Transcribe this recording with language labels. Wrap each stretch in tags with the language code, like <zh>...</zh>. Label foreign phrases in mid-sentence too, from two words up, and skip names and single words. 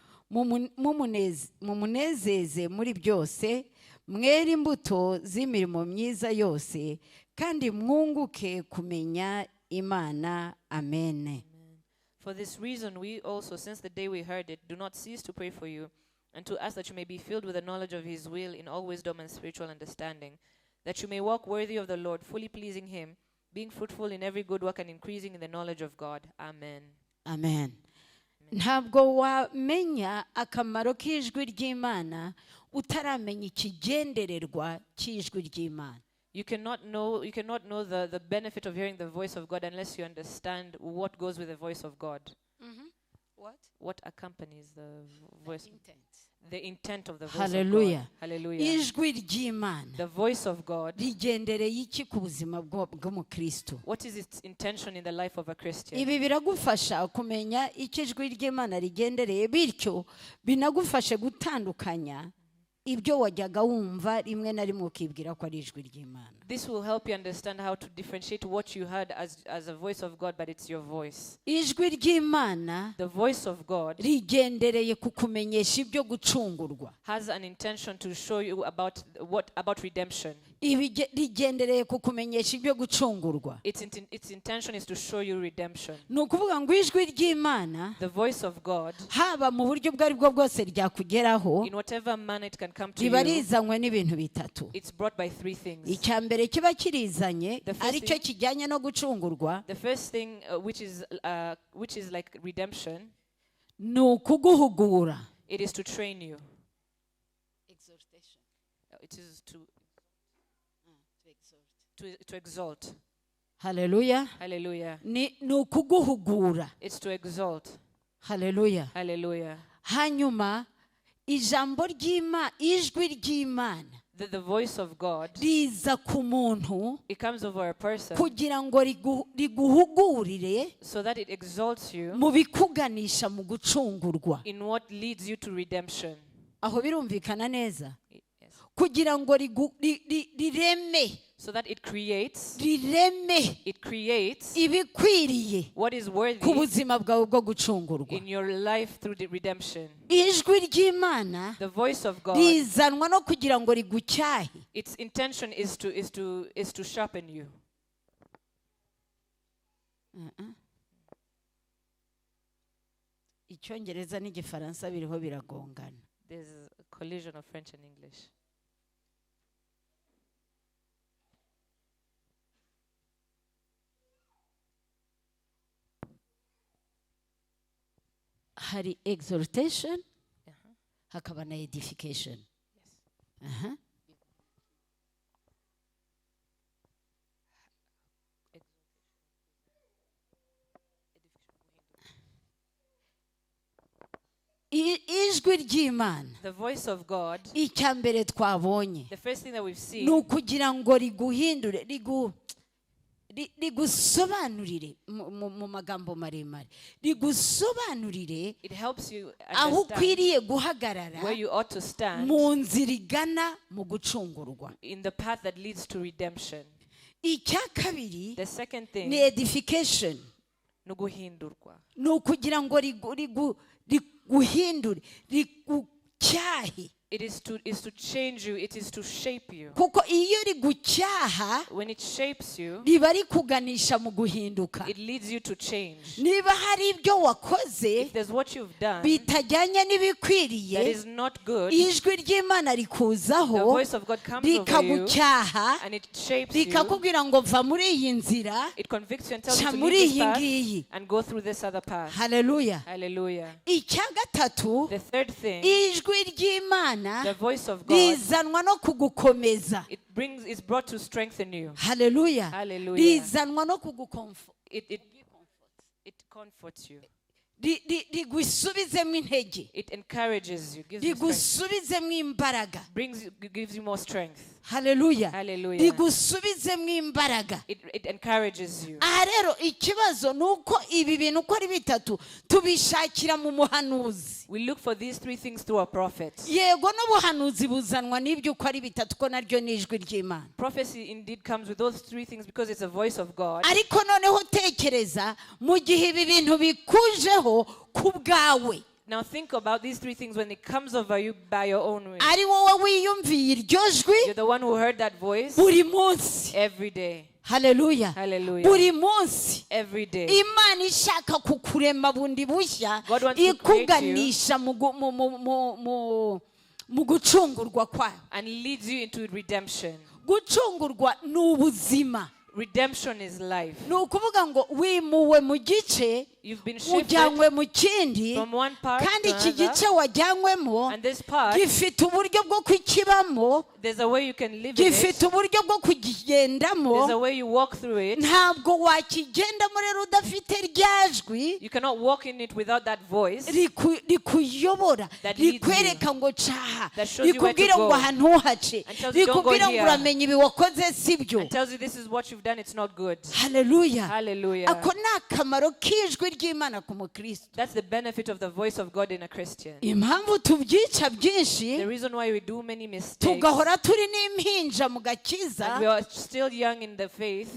<rw>mumunezeze muri byose, mwere imbuto z'imirimo myiza yose, kandi mwunguke kumenya Imana.</rw> <en>Amen. For this reason we also, since the day we heard it, do not cease to pray for you, and to ask that you may be filled with the knowledge of his will in all wisdom and spiritual understanding, that you may walk worthy of the Lord, fully pleasing him, being fruitful in every good work and increasing in the knowledge of God. Amen. Amen.</en> <rw>Ntabwo wamenya akamaro k'ijwi ry'Imana utaramenya ikigendererwa cy'ijwi ry'Imana.</rw> <en>You cannot know the benefit of hearing the voice of God unless you understand what goes with the voice of God. What accompanies the voice? The intent of the voice Hallelujah. of God. Hallelujah.</en> <rw>Ijwi ry'Imana</rw> <en>The voice of God.</en> <rw>rigendereye iki ku buzima bw'umukristo?</rw> <en>What is its intention in the life of a Christian?</en> <rw>Ibi biragufasha kumenya icyo ijwi ry'Imana rigendereye, bityo binagufashe gutandukanya ibyo wajyaga wumva rimwe na rimwe ukibwira ko ari ijwi ry'Imana.</rw> <en>This will help you understand how to differentiate what you heard as a voice of God, but it's your voice.</en> <rw>Ijwi ry'Imana</rw> <en>The voice of God</en> <rw>rigendereye kukumenyesha ibyo gucungurwa.</rw> <en>has an intention to show you about redemption.</en> <rw>Rigendereye kukumenyesha ibyo gucungurwa.</rw> <en>Its intention is to show you redemption.</en> <rw>Ni ukuvuga ngo ijwi ry'Imana</rw> <en>The voice of God,</en> <rw>haba mu buryo bwo ari bwo bwose ryakugeraho,</rw> <en>in whatever manner it can come to</en> <rw>riba</rw> <en>you,</en> <rw>rizanywe n'ibintu bitatu.</rw> <en>it's brought by three things.</en> <rw>Icya mbere kiba kirizanye</rw> <en>The first</en> <rw>ari cyo</rw> <en>thing-</en> <rw>kijyanye no gucungurwa,</rw> <en>The first thing, which is like redemption,</en> <rw>ni ukuguhugura.</rw> <en>it is to train you. It is to exalt.</en> <rw>Haleluya.</rw> <en>Hallelujah.</en> <rw>Ni ukuguhugura.</rw> <en>It's to exalt.</en> <rw>Haleluya.</rw> <en>Hallelujah.</en> <rw>Hanyuma ijambo ry'Imana, ijwi ry'Imana</rw> <en>The voice of God,</en> <rw>riza ku muntu</rw> <en>it comes over a person</en> <rw>kugira ngo riguhugurire</rw> <en>so that it exalts you</en> <rw>mu bikuganisha mu gucungurwa.</rw> <en>in what leads you to redemption.</en> <rw>Aho birumvikana neza?</rw> <en>Yes.</en> <rw>Kugira ngo rireme</rw> <en>So that it creates</en> <rw>ibikwiriye</rw> <en>what is</en> <rw>ku</rw> <en>worthy</en> <rw>buzima bwawe bwo gucungurwa.</rw> <en>in your life through the redemption.</en> <rw>Ijwi ry'Imana</rw> <en>The voice of God,</en> <rw>rizanwa no kugira ngo rigucyahe.</rw> <en>its intention is to sharpen you.</en> <rw>Icyongereza n'igifaransa biriho biragongana.</rw> <en>There's a collision of French and English.</en> <rw>Hari exhortation, hakaba na edification. Aha. Ijwi ry'Imana,</rw> <en>The voice of God,</en> <rw>icya mbere twabonye</rw> <en>the first thing that we've seen,</en> <rw>ni ukugira ngo riguhindure, rigusobanurire mu magambo maremare, rigusobanurire</rw> <en>it helps you</en> <rw>aho</rw> <en>understand</en> <rw>ukwiriye guhagarara</rw> <en>where you ought to stand</en> <rw>mu nzira igana mu gucungurwa.</rw> <en>in the path that leads to redemption.</en> <rw>Icya kabiri</rw> <en>The second</en> <rw>ni</rw> <en>thing, edification,</en> <rw>nuguhindurwa. ni ukugira ngo riguhindure, rigucyahe</rw> <en>It is to change you. It is to shape you.</en> <rw>kuko iyo rigucyaha</rw> <en>When it shapes you,</en> <rw>riba rikuganisha mu guhinduka.</rw> <en>it leads you to change.</en> <rw>Niba hari ibyo wakoze</rw> <en>If there's what you've done</en> <rw>bitajyanye</rw> <en>that</en> <rw>n'ibikwiriye,</rw> <en>is not good,</en> <rw>ijwi ry'Imana</rw> <en>the</en> <rw>rikuzaho</rw> <en>voice of God comes over you</en> <rw>rikagucyaha</rw> <en>and it shapes you.</en> <rw>rikakubwira ngo va muri iyi nzira</rw> <en>It convicts you and tells you</en> <rw>ca</rw> <en>to</en> <rw>muri</rw> <en>leave this</en> <rw>iyi</rw> <en>path</en> <rw>ngiyi.</rw> <en>and go through this other path.</en> <rw>Haleluya.</rw> <en>Hallelujah.</en> <rw>Icya gatatu,</rw> <en>The third thing,</en> <rw>ijwi ry'Imana</rw> <en>the voice of God,</en> <rw>rizanwa no kugukomeza.</rw> <en>it's brought to strengthen you.</en> <rw>Haleluya.</rw> <en>Hallelujah.</en> <rw>Rizanwa no kugukomfort.</rw> <en>It comforts you.</en> <rw>Rigusubizemo intege.</rw> <en>It encourages you, gives you strength,</en> <rw>Rigusubizemo imbaraga.</rw> <en>gives you more strength.</en> <rw>Haleluya.</rw> <en>Hallelujah.</en> <rw>Rigusubizemo imbaraga.</rw> <en>It encourages you.</en> <rw>Aha rero ikibazo ni uko ibi bintu uko ari bitatu tubishakira mu muhanuzi.</rw> <en>We look for these three things through a prophet.</en> <rw>Yego n'ubuhanuzi buzanwa n'ibyo uko ari bitatu ko naryo ni ijwi ry'Imana.</rw> <en>Prophecy indeed comes with those three things because it's a voice of God.</en> <rw>Ariko noneho tekereza mu gihe ibi bintu bikujeho ku bwawe.</rw> <en>Now think about these three things when it comes over you by your own way.</en> <rw>Ari wowe wiyumviye iryo jwi</rw> <en>You're the one who heard that voice</en> <rw>buri munsi.</rw> <en>every day.</en> <rw>Haleluya.</rw> <en>Hallelujah.</en> <rw>Buri munsi</rw> <en>Every day.</en> <rw>Imana ishaka kukurema bundi bushya</rw> <en>God wants to create</en> <rw>ikuganisha mu gucungurwa kwayo.</rw> <en>And leads you into redemption.</en> <rw>Gucungurwa ni ubuzima.</rw> <en>Redemption is life.</en> <rw>Ni ukuvuga ngo wimuwe mu gice</rw> <en>You've been shifted</en> <rw>ujyanywe mu kindi,</rw> <en>from one part</en> <rw>kandi</rw> <en>to</en> <rw>iki</rw> <en>another,</en> <rw>gice wajyanywemo</rw> <en>and this part,</en> <rw>gifite uburyo bwo kukibamo,</rw> <en>there's a way you can live in it.</en> <rw>gifite uburyo bwo kukigendamo.</rw> <en>There's a way you walk through it.</en> <rw>Ntabwo wakigendamo rero udafite rya jwi</rw> <en>You cannot walk in it without that voice</en> <rw>rikuyobora,</rw> <en>that leads</en> <rw>rikwereka ngo caha,</rw> <en>that shows you where to</en> <rw>rikubwira</rw> <en>go,</en> <rw>ngo aha ntuhace,</rw> <en>and tells you don't go</en> <rw>rikubwira ngo</rw> <en>here,</en> <rw>uramenye ibi wakoze sibyo.</rw> <en>and tells you this is what you've done, it's not good.</en> <rw>Haleluya.</rw> <en>Hallelujah.</en> <rw>Ako ni akamaro k'ijwi ry'Imana ku mukristo.</rw> <en>That's the benefit of the voice of God in a Christian.</en> <rw>Impamvu tubyica</rw> <en>The</en> <rw>byinshi</rw> <en>reason why we do many mistakes</en> <rw>tugahora turi n'impinja mu gakiza</rw> <en>and we are still young in the faith</en>